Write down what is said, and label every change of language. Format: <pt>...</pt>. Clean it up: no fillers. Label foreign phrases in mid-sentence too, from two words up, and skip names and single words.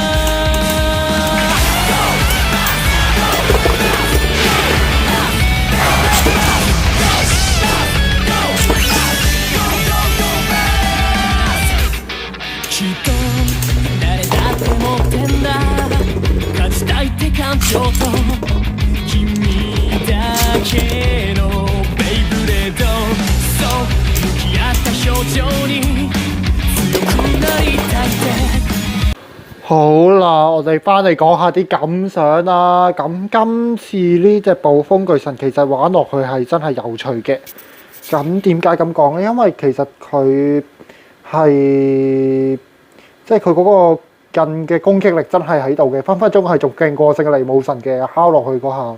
<ja>きっと誰だって持ってんだ勝ちたいって感情と君だけのベイブレードそう向き合った表情に強くなりたいって</ja> <yue>好啦，我哋翻嚟講下啲感想啦。咁今次呢隻暴風巨神其實玩落去係真係有趣嘅。咁點解咁講呢？因為其實佢係即係佢嗰個近嘅攻擊力真係喺度嘅，分分鐘係仲勁過聖利姆神嘅敲落去嗰下。</yue>